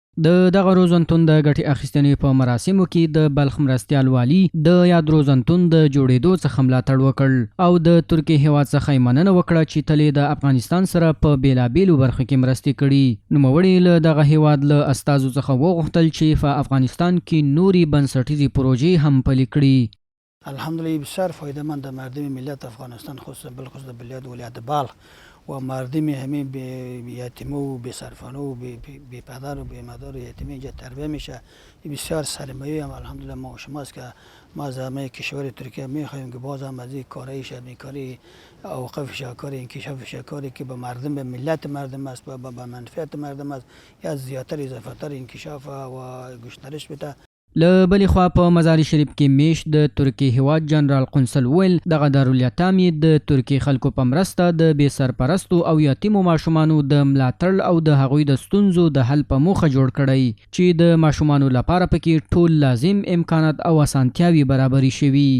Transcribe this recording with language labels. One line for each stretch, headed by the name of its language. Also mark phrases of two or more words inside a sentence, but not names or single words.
Pashto: دغه روزنتون د ګټې اخیستنې په مراسمو کې د بلخ مرستیال والي د یاد روزنتون د جوړېدو څخه ملاتړ وکړ او د ترکیې هیواد څخه یې مننه وکړه چې تل یې د افغانستان سره په بېلابېلو برخو کې مرستې کړي. نوموړي له دغه هیواد له استازو څخه وغوښتل چې په افغانستان کې نورې بنسټیزې پروژې هم پلي کړي.
Persian: الحمدلله بسیار فایده‌مند مردم ملت افغانستان خصوصا بالخصوص ولایت بلخ و مردم همین یتیمه و بی‌سرپناه و بی پدر و بی مادر و یتیمه اینجا تربیه میشه. بسیار سرمایه هم الحمدلله ما شماست که ما از همه کشور ترکیه میخواهیم که باز هم از این کارهای شبیه‌کاری اوقاف شهکاری انکشاف شهکاری که به مردم به ملت مردم است و به منفعت مردم است یا زیاتر اضافه‌تر انکشاف و گسترش بده.
Pashto: له بلې خوا په مزار شریف کې میش د ترکیې هیواد جنرال قنصل ویل دغه دارالیتام یې د ترکیې خلکو په مرسته د بې سرپرستو او یتیمو ماشومانو د ملاتړ او د هغوی د ستونزو د حل په موخه جوړ کړی چې د ماشومانو لپاره پکې ټول لازم امکانات او اسانتیاوې برابرې شوي.